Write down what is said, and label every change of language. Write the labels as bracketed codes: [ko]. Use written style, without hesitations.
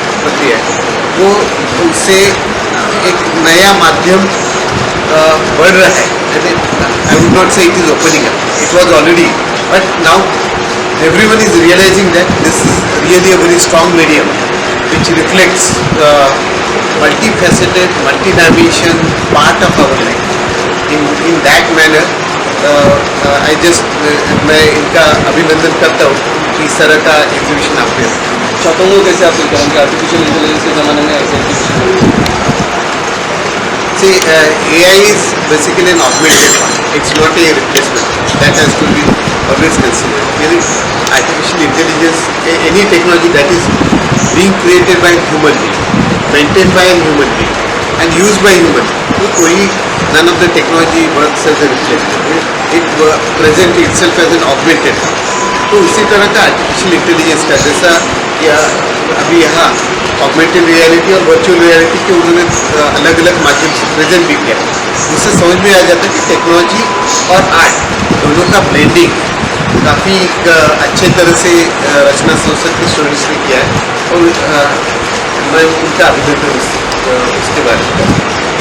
[hi] प्रक्रिया है वो उससे एक नया माध्यम बढ़ रहा है. [en] I would not say it is opening up. It was already, but now everyone is realizing that this is really a very strong medium which reflects multifaceted, multi-dimension part of our life. In that manner, [hi] मैं इनका अभिनंदन करता हूँ कि इस तरह का exhibition आपने छात्रों को कैसे आप करेंगे आर्टिफिशियल इंटेलिजेंस के ज़माने में ऐसे [en] See, AI is basically an augmented one. It's not a replacement. That has to be always considered. Meaning, artificial intelligence, any technology that is being created by a human being, maintained by a human being, and used by human being, none of the technology works as a replacement. It presents itself as an augmented one. [hi] तो उसी तरह का artificial intelligence का जैसा या अभी यहाँ augmented reality और वर्चुअल रियलिटी के उन्होंने अलग अलग माध्यम से प्रेजेंट भी किया. उससे समझ में आ जाता है कि टेक्नोलॉजी और आर्ट दोनों का ब्लेंडिंग काफ़ी अच्छे तरह से रचना संसद के स्टूडेंट्स ने किया है और मैं उनका अभिनंदन उसके बारे में.